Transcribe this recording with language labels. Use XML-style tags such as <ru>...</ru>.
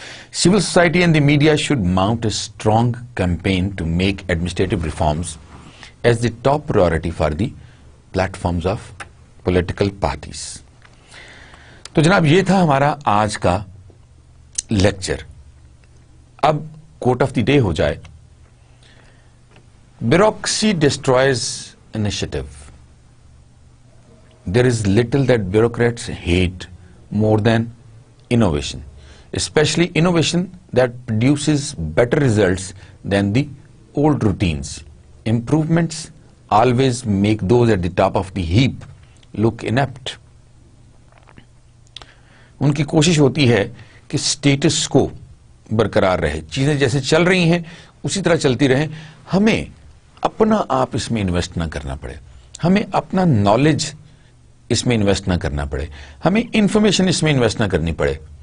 <en>Civil society and the media should mount a strong campaign to make administrative reforms as the top priority for the platforms of political parties.</en> <ur>تو جناب یہ تھا ہمارا آج کا lecture. اب کوٹ of the day ہو جائے.</ur> <en>Bureaucracy destroys initiative. There is little that bureaucrats hate more than innovation, especially innovation that produces better results than the old routines. Improvements always make those at the top of the heap look inept.</en> <ur>ان کی کوشش ہوتی ہے کہ status کو برقرار رہے, چیزیں جیسے چل رہی ہیں اسی طرح چلتی رہیں, ہمیں اپنا آپ اس میں انویسٹ نہ کرنا پڑے, ہمیں اپنا نالج اس میں انویسٹ نہ کرنا پڑے, ہمیں انفارمیشن اس میں انویسٹ نہ کرنی پڑے.</ur>